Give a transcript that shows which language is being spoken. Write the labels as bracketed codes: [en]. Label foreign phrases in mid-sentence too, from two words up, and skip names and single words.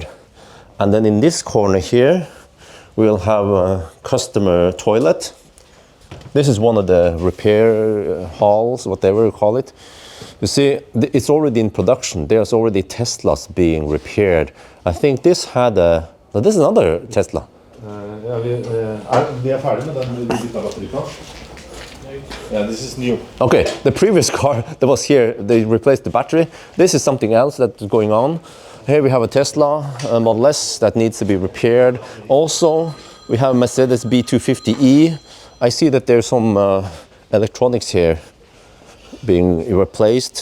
[en] And then in this corner here, we'll have a customer toilet. This is one of the repair halls, whatever you call it. You see, it's already in production. There's already Teslas being repaired. I think this had a, no, this is another Tesla. [no] Vi ferdig med den bytta batterikart. [en] Yeah, this is new. Okay, the previous car that was here, they replaced the battery. This is something else that's going on. Here we have a Tesla Model S that needs to be repaired. Also, we have a Mercedes B250e. I see that there's some electronics here being replaced.